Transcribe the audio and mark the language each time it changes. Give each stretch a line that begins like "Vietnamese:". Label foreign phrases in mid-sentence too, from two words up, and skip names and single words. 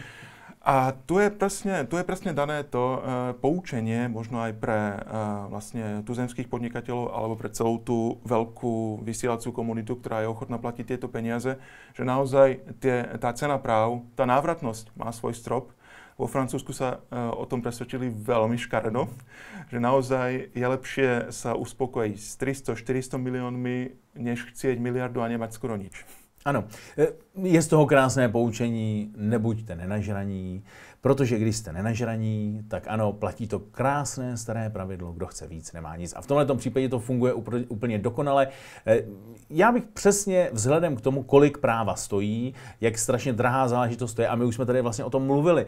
Slovak: A tu je presne dané to poučenie, možno aj pre vlastne tuzemských podnikateľov alebo pre celú tú veľkú vysielacú komunitu, ktorá je ochotná platiť tieto peniaze, že naozaj tá cena práv, tá návratnosť má svoj strop. Vo Francúzsku sa o tom presvedčili veľmi škaredo, že naozaj je lepšie sa uspokojiť s 300-400 miliónmi, než chcieť miliardu a nemať skoro nič.
Czech: Ano, je z toho krásné poučení, nebuďte nenažraní, protože když jste nenažraní, tak ano, platí to krásné staré pravidlo, kdo chce víc, nemá nic. A v tomto případě to funguje úplně dokonale. Já bych přesně vzhledem k tomu, kolik práva stojí, jak strašně drahá záležitost to je, a my už jsme tady vlastně o tom mluvili.